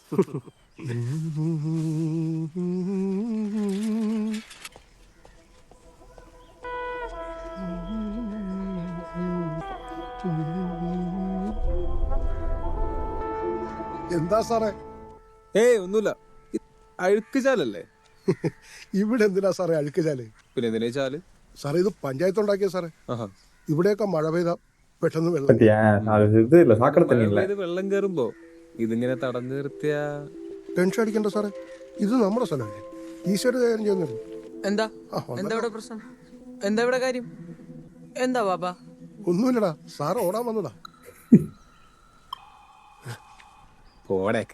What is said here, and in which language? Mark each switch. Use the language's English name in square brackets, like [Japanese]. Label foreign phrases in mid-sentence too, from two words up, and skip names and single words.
[Malayalam] എന്താ സാറേ? ഏയ് ഒന്നുമില്ല. അഴുക്ക് ചാലല്ലേ? ഇവിടെ എന്തിനാ സാറേ അഴുക്ക് ചാല്? പിന്നെ എന്തിനാ ചാല്? സാറേ ഇത് പഞ്ചായത്ത് ഉണ്ടാക്കിയ സാറേ. ആഹാ. ഇവിടെയൊക്കെ മഴ പെയ്ത പെട്ടെന്ന് വെള്ളം. [Tamil] பத்தியா? அது இது இல்ல, சாக்கடை தண்ணி இல்ல. [Malayalam] ഇത് വെള്ളം കയറുമ്പോ ഇതിങ്ങനെ തടഞ്ഞു നിർത്തിയ ടെൻഷൻ അടിക്കണ്ട സാറേ, ഇത് നമ്മുടെ സ്ഥലമല്ലേ. ഈശ്വര കാര്യം ചെയ്യുന്നില്ല. എന്താ എന്താ ഇവിടെ പ്രശ്നം? എന്താ ഇവിടെ കാര്യം? എന്താ ബാബാ? ഒന്നുമില്ലടാ, സാറ് ഓടാൻ വന്നതാ. പോടേക്കെ.